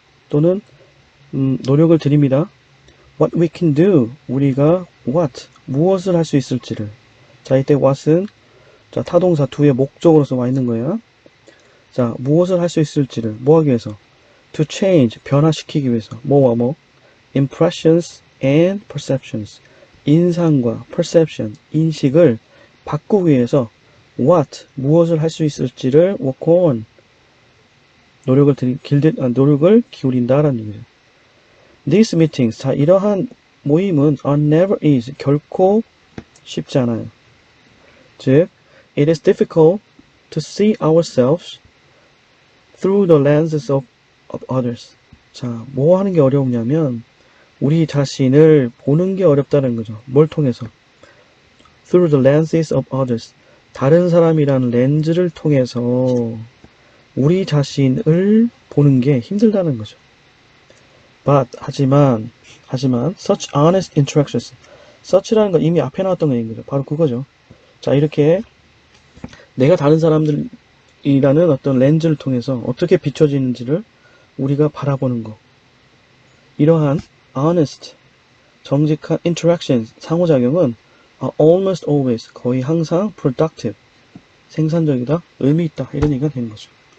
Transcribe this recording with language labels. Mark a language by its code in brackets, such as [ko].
[ko] 또는 노력을 드립니다. [en] what we can do, [ko] 우리가 [en] what, [ko] 무엇을 할 수 있을지를. 자, 이때 what은 자, 타동사 do의 목적으로서 와 있는 거예요. 자, 무엇을 할 수 있을지를 뭐 하기 위해서? [en] to change, [ko] 변화시키기 위해서. 뭐와 뭐? [en] impressions and perceptions. [ko] 인상과 perception, 인식을 바꾸기 위해서 what, 무엇을 할 수 있을지를 [en] work on, [ko] 노력을 기울인다라는 얘기죠. [en] These meetings, [ko] 자, 이러한 모임은 [en] are never easy, [ko] 결코 쉽지 않아요. 즉, [en] it is difficult to see ourselves through the lenses of others. [ko] 자, 뭐 하는 게 어려우냐면 우리 자신을 보는 게 어렵다는 거죠. 뭘 통해서? [en] Through the lenses of others. [ko] 다른 사람이라는 렌즈를 통해서 우리 자신을 보는 게 힘들다는 거죠. [en] But, [ko] 하지만 [en] such honest interactions. [ko] such라는 건 이미 앞에 나왔던 거인 거죠. 바로 그거죠. 자, 이렇게 내가 다른 사람들이라는 어떤 렌즈를 통해서 어떻게 비춰지는지를 우리가 바라보는 거. 이러한 honest, 정직한 interactions, 상호작용은 [en] are almost always, [ko] 거의 항상 productive, 생산적이다, 의미 있다, 이런 얘기가 되는 거죠.